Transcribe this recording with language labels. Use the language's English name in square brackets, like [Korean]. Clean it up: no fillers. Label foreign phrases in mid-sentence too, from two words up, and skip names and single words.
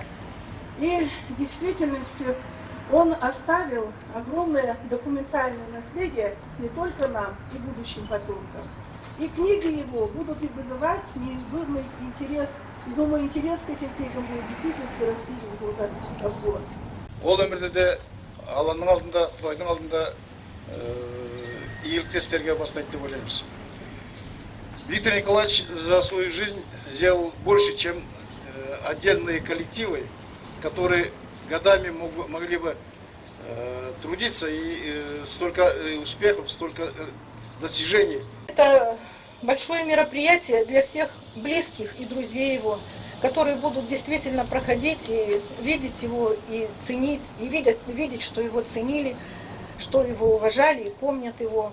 [Russian] И в действительности он оставил огромное документальное наследие не только нам и будущим потомкам. И книги его будут и вызывать неизбывный интерес. И думаю, интерес к этим книгам будет действительно расти из года в год. [Kazakh] Ол өмірде Алланың алдында, Құдайдың алдында иелікті істерге бастайды деп ойлаймыз. [Russian] Виктор Николаевич за свою жизнь сделал больше, чем отдельные коллективы, которые годами могли бы трудиться, и столько успехов, столько достижений. Это большое мероприятие для всех близких и друзей его, которые будут действительно проходить и видеть его, и ценить, и видеть, что его ценили, что его уважали и помнят его.